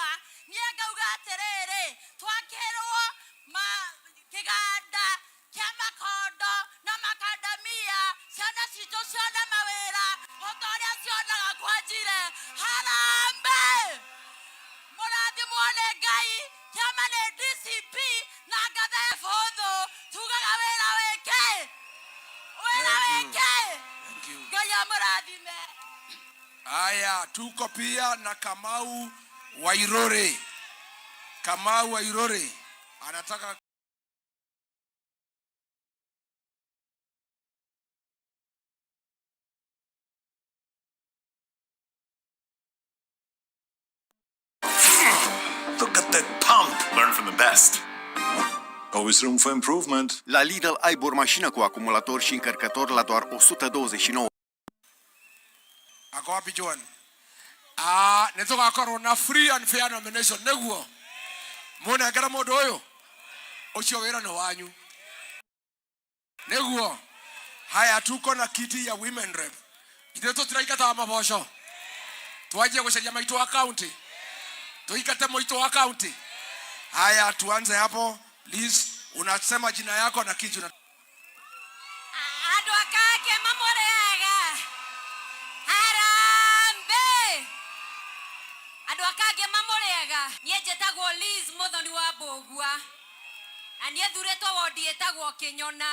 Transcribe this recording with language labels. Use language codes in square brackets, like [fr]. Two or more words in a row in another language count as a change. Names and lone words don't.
[ki] Niĩ ngauga atĩrĩrĩ twakĩrwo kĩganda kĩa makondo na makandamia ciana citũ cione mawĩra ũtorĩa cionaga kwa njire. Harambe mũrathimwo nĩ Ngai kĩama nĩ DCP na ngathe Kifodho tugaga wĩra wĩke Ngai amũrathime. [sw] Haya, tuko pia na Kamau Wairore anataka [en] Look at that pump. Learn from the best. Always room for improvement. [ro] La Lidl ai bormașină cu acumulator și încărcător la doar 129. [sw] Ako wapi John? [ki] Nĩtũgakorwo na [en] free and fair nomination [ki] nĩguo mũnengera mũndũ ũyũ ũcio wĩra nĩ wanyu nĩguo. [sw] Haya, tuko na kiti ya [en] women rep. [ki] Ithuĩ tũtiraingata maboco twanjie gũcaria maitũ wa county tuikate moito wa county. [sw] Haya, tuanze hapo. Liz, unasema jina yako na kiju na [ki] Andũ a Kangema mũrĩega. Harambe andũ a Kangema mũrĩega. Niĩ njĩtagwo Liz Mũthoni wa Mbũgua na niĩ thurĩtwo wondi ĩtagwo Kĩnyona.